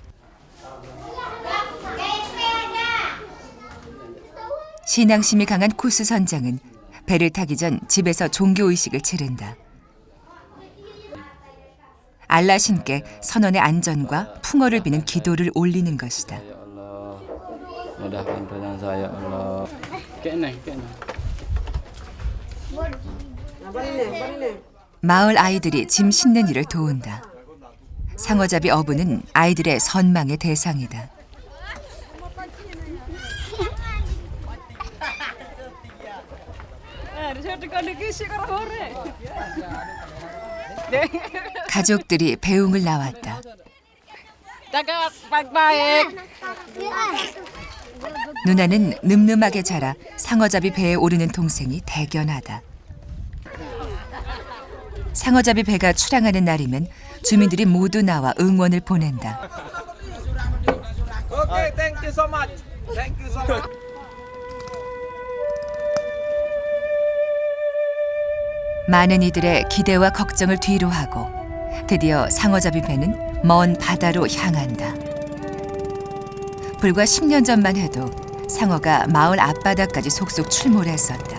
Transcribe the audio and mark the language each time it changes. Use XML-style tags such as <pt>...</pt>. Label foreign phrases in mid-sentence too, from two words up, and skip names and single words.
<ko>신앙심이 강한 쿠스 선장은 배를 타기 전 집에서 종교의식을 치른다. 알라 신께 선원의 안전과 풍어를 비는 기도를 올리는 것이다.</ko> <id>Mudahkan perjalanan saya, Allah. Kayaknya.</id> <ko>마을 아이들이 짐 싣는 일을 도운다. 상어잡이 어부는 아이들의 선망의 대상이다. 가족들이 배웅을 나왔다.</ko> <id>Jaga baik-baik.</id> <ko>누나는 늠름하게 자라 상어잡이 배에 오르는 동생이 대견하다. 상어잡이 배가 출항하는 날이면 주민들이 모두 나와 응원을 보낸다.</ko> <en>Okay, thank you so much. Thank you so much.</en> <ko>많은 이들의 기대와 걱정을 뒤로하고 드디어 상어잡이 배는 먼 바다로 향한다. 불과 10년 전만 해도 상어가 마을 앞바다까지 속속 출몰했었다.</ko>